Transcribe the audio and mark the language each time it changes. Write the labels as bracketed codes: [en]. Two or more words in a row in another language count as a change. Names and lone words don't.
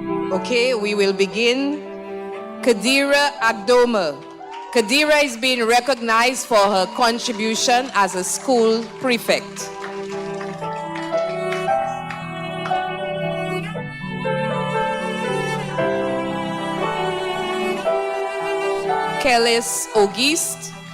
[en] Okay, we will begin. Kadira Agdoma. Kadira is being recognized for her contribution as a school prefect. Kellis Auguste.